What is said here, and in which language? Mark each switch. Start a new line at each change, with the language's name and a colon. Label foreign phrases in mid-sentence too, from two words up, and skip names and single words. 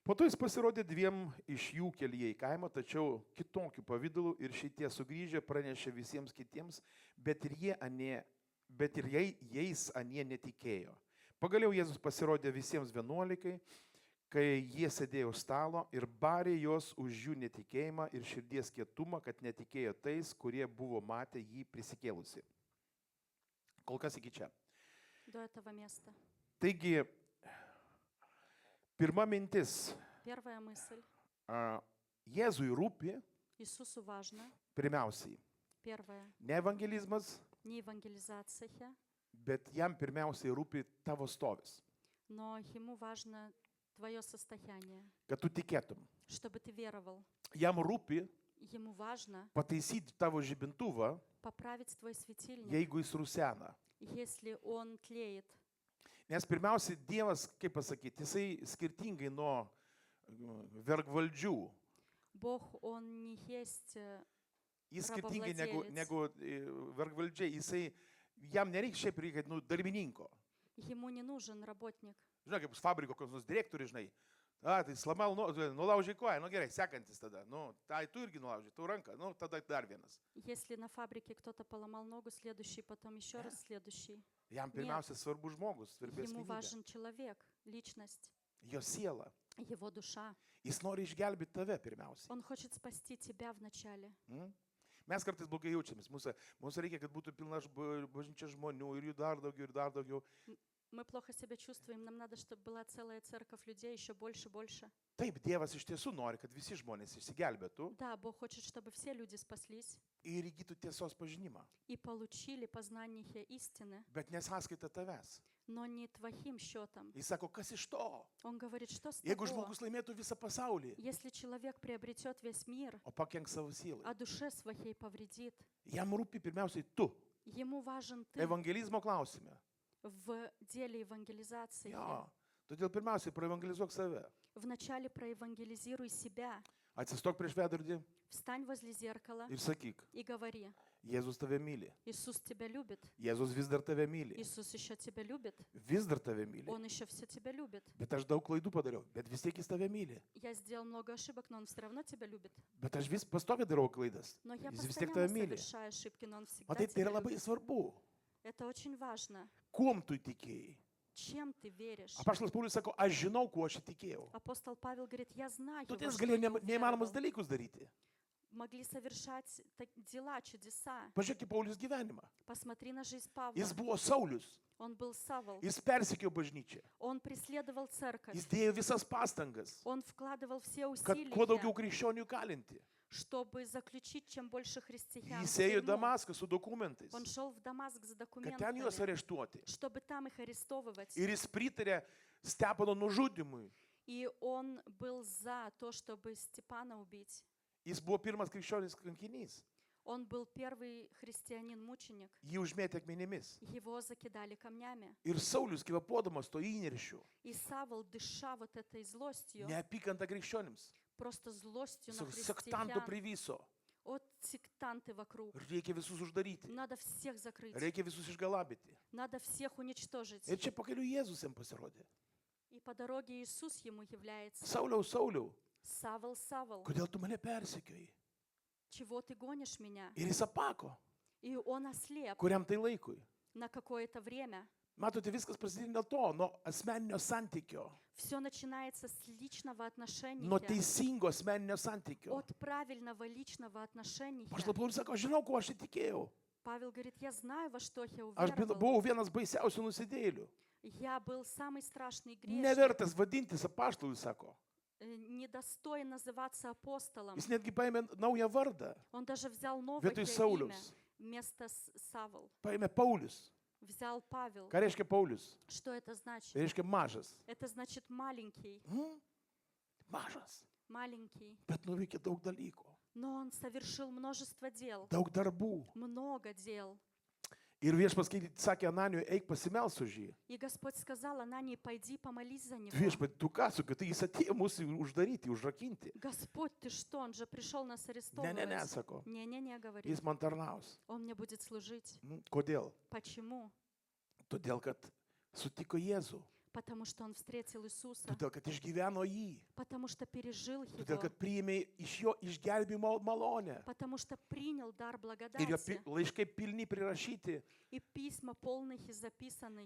Lithuanian: Po to jis pasirodė dviem iš jų kelyje į kaimą, tačiau kitokiu pavydalu ir šitie sugrįžę pranešė visiems kitiems, bet ir jais anie netikėjo. Pagaliau Jėzus pasirodė visiems 11, kai jie sėdėjo stalo ir barė juos už jų netikėjimą ir širdies kietumą, kad netikėjo tais, kurie buvo matę jį prisikėlusi. Kol kas iki čia.
Russian: До этого места.
Lithuanian: Taigi, pirma mintis.
Russian: Первая мысль.
Lithuanian: Jėzui rūpi
Russian: Иисусу важно.
Lithuanian: pirmiausiai
Russian: Первое.
Lithuanian: ne evangelizmas,
Russian: Не евангелизация,
Lithuanian: bet jam pirmiausiai rūpi tavo stovis,
Russian: но ему важно твое состояние,
Lithuanian: kad tu tikėtum.
Russian: чтобы ты веровал.
Lithuanian: Jam rūpi
Russian: Ему важно
Lithuanian: pataisyti tavo žibintuvą,
Russian: поправить твой светильник,
Lithuanian: jeigu jis rusena.
Russian: если он тлеет.
Lithuanian: Nes pirmiausiai Dievas, kaip pasakyti, jisai skirtingai nuo vergvaldžių.
Russian: Бог, он не есть
Lithuanian: Jis skirtingai
Russian: Pravovladėlis.
Lithuanian: negu vergvaldžiai, jam nereikia šiaip reikia darbininko.
Russian: ему не нужен работник.
Lithuanian: Žinai, kaip fabriko koks nors direktorius, žinai. Tai slamal, nulaužiai koją, gerai, sekantis tada. Tai tu irgi nulaužiai, tu ranką, tada dar vienas.
Russian: Если на фабрике кто-то поломал ногу, следующий, потом еще раз следующий.
Lithuanian: Jam pirmiausia svarbu žmogus, svarbi
Russian: Ему
Lithuanian: asmenybė.
Russian: важен человек, личность,
Lithuanian: Jo siela.
Russian: его душа.
Lithuanian: Jis nori išgelbėti tave pirmiausiai.
Russian: Он хочет спасти тебя вначале.
Lithuanian: Mes kartais blogai jaučiamės. Mums reikia, kad būtų pilna bažnyčia žmonių ir jų dar daugiau ir dar daugiau.
Russian: Мы плохо себя чувствуем, нам надо, чтобы была целая церковь людей, еще больше, больше.
Lithuanian: Taip, Dievas iš tiesų nori, kad visi žmonės išsigelbėtų
Russian: Да, Бог хочет, чтобы все люди спаслись
Lithuanian: ir įgytų tiesos pažinimą.
Russian: и получили познание истины,
Lithuanian: Bet nesaskaita tavęs.
Russian: но не твоим счетом.
Lithuanian: Jis sako, kas iš to?
Russian: Он говорит, что с
Lithuanian: Jeigu
Russian: того,
Lithuanian: žmogus laimėtų visą pasaulį,
Russian: если человек приобретет весь мир,
Lithuanian: o pakenk savo sielai.
Russian: а душе своей повредит,
Lithuanian: Jam rūpi pirmiausiai tu.
Russian: ему важен ты
Lithuanian: Evangelizmo klausime.
Russian: в деле евангелизации.
Lithuanian: Jo. Todėl pirmiausiai praevangelizuok save.
Russian: Вначале проевангелизируй себя.
Lithuanian: Atsistok prieš veidrodį
Russian: Встань возле зеркала
Lithuanian: ir sakyk,
Russian: и говори,
Lithuanian: Jėzus tave myli.
Russian: Иисус тебя любит,
Lithuanian: Jėzus vis dar tave myli.
Russian: Иисус еще тебя любит,
Lithuanian: Vis dar tave myli.
Russian: Он еще все тебя любит.
Lithuanian: Bet aš daug klaidų padariau. Bet vis tiek jis tave myli.
Russian: Я сделал много ошибок, но Он все равно тебя любит.
Lithuanian: Bet aš vis pastoviai darau klaidas.
Russian: Но я
Lithuanian: Jis vis tiek
Russian: постоянно
Lithuanian: tave myli.
Russian: совершаю ошибки, но Он
Lithuanian: O
Russian: всегда
Lithuanian: tai
Russian: тебя
Lithuanian: yra labai
Russian: любит.
Lithuanian: svarbu.
Russian: Это очень важно.
Lithuanian: Kuom tu tikėjai?
Russian: Чем ты веришь?
Lithuanian: Apaštalas Paulius sako, aš žinau, kuo aš tikėjau.
Russian: Апостол Павел говорит, я знаю,
Lithuanian: Tu
Russian: во
Lithuanian: ties
Russian: что
Lithuanian: galėjo
Russian: я
Lithuanian: neįmanomus
Russian: уверовал.
Lithuanian: dalykus daryti.
Russian: Могли совершать дела, чудеса.
Lithuanian: Pažiūrėk į Paulius gyvenimą.
Russian: Посмотри на жизнь Павла.
Lithuanian: Jis buvo Saulius.
Russian: Он был Савол.
Lithuanian: Jis persikėjo bažnyčią.
Russian: Он преследовал церковь.
Lithuanian: Jis dėjo visas pastangas,
Russian: Он вкладывал все
Lithuanian: kad kuo daugiau
Russian: усилия,
Lithuanian: krikščionių kalinti.
Russian: чтобы заключить чем больше христиан.
Lithuanian: Jis
Russian: в
Lithuanian: ėjo į
Russian: тюрьму.
Lithuanian: Damaską su dokumentais,
Russian: Он шел в Дамаск с
Lithuanian: kad ten juos
Russian: документами,
Lithuanian: areštuoti.
Russian: чтобы там их арестовывать.
Lithuanian: Ir jis pritarė Stepano nužudimui.
Russian: И он был за то, чтобы Степана убить.
Lithuanian: Jis buvo pirmas krikščionis kankinys.
Russian: Он был первый христианин-мученик.
Lithuanian: Jį užmėtė akmenimis.
Russian: Его закидали камнями.
Lithuanian: Ir Saulius, kvepuodamas to įniršiu,
Russian: И Савол, дыша вот этой злостью,
Lithuanian: neapykanta krikščionims,
Russian: просто злостью на
Lithuanian: sektantų
Russian: христиан,
Lithuanian: priviso.
Russian: от сектанты вокруг.
Lithuanian: Reikia visus uždaryti.
Russian: Надо всех закрыть.
Lithuanian: Reikia visus išgalabyti.
Russian: Надо всех уничтожить.
Lithuanian: Ir čia pakeliu Jėzus jam pasirodė.
Russian: И по дороге Иисус ему является.
Lithuanian: Sauliau, Sauliau,
Russian: Савол, Савол,
Lithuanian: kodėl tu mane persekioji?
Russian: чего ты гонишь меня?
Lithuanian: Ir jis apako.
Russian: И он ослеп
Lithuanian: Kuriam tai laikui?
Russian: на какое-то время.
Lithuanian: Matote, viskas prasidėjo nuo to, nuo asmeninio santykio,
Russian: Все начинается с личного отношения,
Lithuanian: nuo teisingo asmeninio santykio.
Russian: от правильного личного отношения.
Lithuanian: Paštas Paulius sako, aš žinau, kuo aš įtikėjau.
Russian: Павел говорит, я знаю, во что я
Lithuanian: Aš
Russian: уверовал.
Lithuanian: buvau vienas baisiausių nusidėjėlių.
Russian: Я был самый страшный грешник,
Lithuanian: Nevertas vadintis apaštalui, sako.
Russian: недостоин называться апостолом.
Lithuanian: Jis netgi paėmė naują vardą.
Russian: Он даже взял новое
Lithuanian: Vietoj
Russian: имя
Lithuanian: Sauliaus
Russian: вместо Савол.
Lithuanian: paėmė Paulius.
Russian: Взял Павел.
Lithuanian: Ką reiškia Paulius?
Russian: Что это значит?
Lithuanian: Tai reiškia mažas.
Russian: Это значит маленький,
Lithuanian: Mažas.
Russian: маленький.
Lithuanian: Bet nuveikė daug dalykų.
Russian: Но он совершил множество дел,
Lithuanian: Daug darbų.
Russian: много дел.
Lithuanian: Ir viešpats sakė Ananiui, eik pasimels už jį.
Russian: И Господь сказал Анании, пойди помолись за него.
Lithuanian: Viešpat, tu ką su, kad jis atėjo mūsų uždaryti, užrakinti.
Russian: Господь, ты что? Он же пришел нас
Lithuanian: Ne,
Russian: арестовывать.
Lithuanian: sako.
Russian: Не-не-не, говорит.
Lithuanian: Jis man tarnaus.
Russian: Он мне будет служить.
Lithuanian: Kodėl?
Russian: Почему?
Lithuanian: Todėl, kad sutiko Jėzų.
Russian: Потому что он встретил Иисуса,
Lithuanian: todėl kad išgyveno jį,
Russian: потому что пережил
Lithuanian: todėl
Russian: его,
Lithuanian: kad priėmė iš jo išgelbimo malonę.
Russian: потому что принял дар
Lithuanian: Ir jo
Russian: благодати.
Lithuanian: laiškai pilni prirašyti,
Russian: И письма полных и записанных,